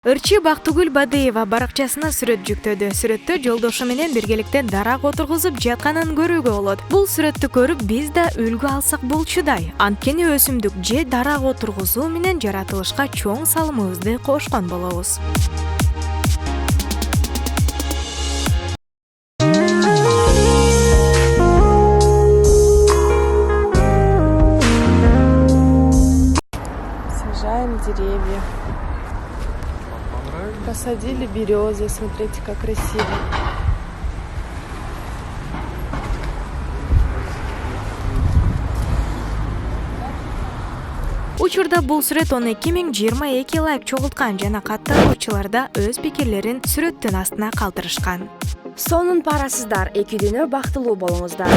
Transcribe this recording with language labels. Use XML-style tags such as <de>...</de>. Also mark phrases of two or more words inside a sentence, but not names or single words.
<ky>Ырчы Бактыгүл Бадыева баракчасына сүрөт жүктөдү. Сүрөттө жолдошу менен биргеликте дарак отургузуп жатканын көрүүгө болот. Бул сүрөттү көрүп биз да үлгү алсак болчудай. Анткени өсүмдүк же дарак отургузуу менен жаратылышка чоң салымыбызды кошкон болобуз.</ky> <ru>Сажаем деревья. Посадили березы, смотрите, как красиво.</ru> <ky>Учурда бул сүрөт 12022 лайк чогулткан жана катталуучуларда өз пикирлерин сүрөттүн астына калтырышкан. Сонун парасыздар, эки күнү бактылуу болуңуздар.</ky>